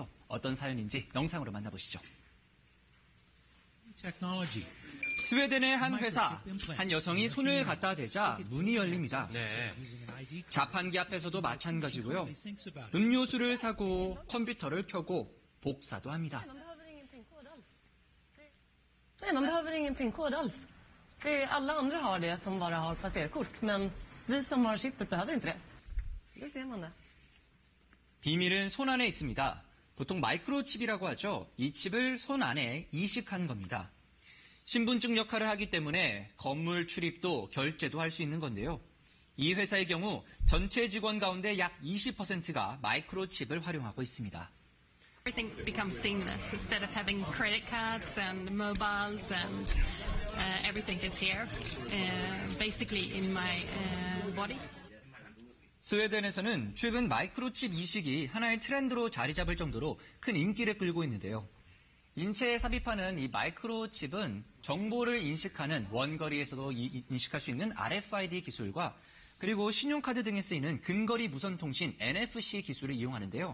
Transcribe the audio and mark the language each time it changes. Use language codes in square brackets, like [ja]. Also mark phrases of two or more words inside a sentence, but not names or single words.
[ko] 어떤 사연인지 영상으로 만나보시죠. 스웨덴의 한 회사, 한 여성이 손을 갖다 대자 문이 열립니다. 자판기 앞에서도 마찬가지고요. 음료수를 사고 컴퓨터를 켜고 복사도 합니다. [sv] Nej, man behöver ingen PIN-kod alls. Alla andra har det som bara har passerkort, men vi som har chippet behöver inte det. Det ser man det. [ko] 비밀은 손 안에 있습니다. 보통 마이크로칩이라고 하죠. 이 칩을 손 안에 이식한 겁니다. 신분증 역할을 하기 때문에 건물 출입도 결제도 할 수 있는 건데요. 이 회사의 경우 전체 직원 가운데 약 20%가 마이크로칩을 활용하고 있습니다. [en] Everything becomes seamless. Instead of having credit cards and mobiles and everything is here, basically in my body. [ko] 스웨덴에서는 최근 마이크로칩 이식이 하나의 트렌드로 자리 잡을 정도로 큰 인기를 끌고 있는데요. 인체에 삽입하는 이 마이크로칩은 정보를 인식하는 원거리에서도 인식할 수 있는 RFID 기술과 그리고 신용카드 등에 쓰이는 근거리 무선통신 NFC 기술을 이용하는데요.